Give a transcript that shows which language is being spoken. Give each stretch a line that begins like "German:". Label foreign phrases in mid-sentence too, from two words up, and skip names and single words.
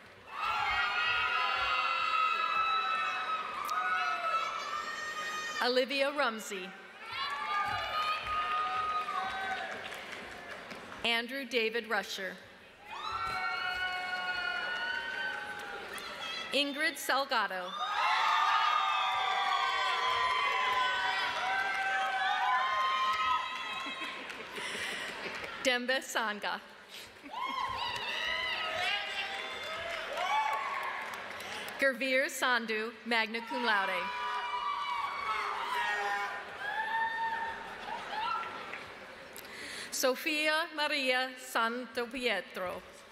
English: Olivia Rumsey. Andrew David Rusher. Ingrid Salgado. Dembe Sanga. Gurveer Sandhu,
Latin: magna cum laude.
English: Sofia Maria Santo Pietro.